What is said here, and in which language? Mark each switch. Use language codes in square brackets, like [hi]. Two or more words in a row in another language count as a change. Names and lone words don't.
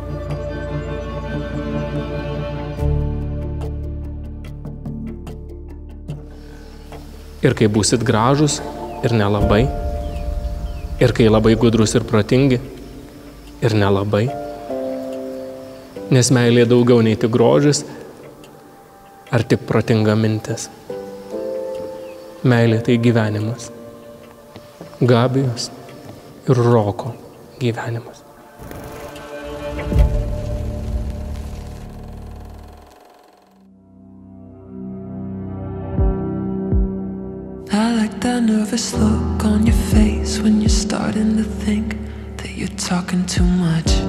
[lt] Ir kai būsit gražus ir nelabai, ir kai labai gudrus ir protingi ir nelabai, nes meilė daugiau nei tik grožis ar tik protinga mintis. Meilė tai gyvenimas, Gabijos ir Roko gyvenimas. [en] I like that nervous look on your face when you're starting to think that you're talking too much.